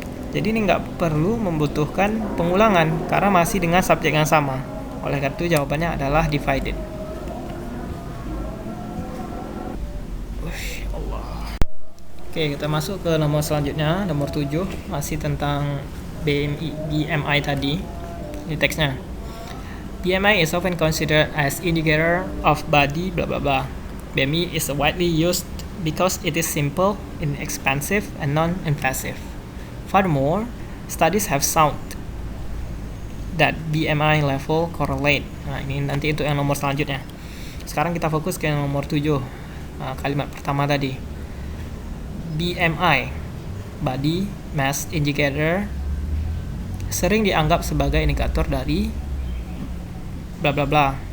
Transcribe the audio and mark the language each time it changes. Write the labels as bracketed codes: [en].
[id] Jadi ini nggak perlu membutuhkan pengulangan karena masih dengan subjek yang sama. Oleh karena itu jawabannya adalah divided. Oke, kita masuk ke nomor selanjutnya, nomor 7, masih tentang BMI tadi. Ini teksnya. [en] BMI is often considered as indicator of body blah blah blah. BMI is widely used because it is simple, inexpensive, and non-invasive. Furthermore, studies have found that BMI level correlate. [id] Nah, ini nanti itu yang nomor selanjutnya. Sekarang kita fokus ke nomor 7. Kalimat pertama tadi. BMI, Body Mass Indicator, sering dianggap sebagai indikator dari bla bla bla.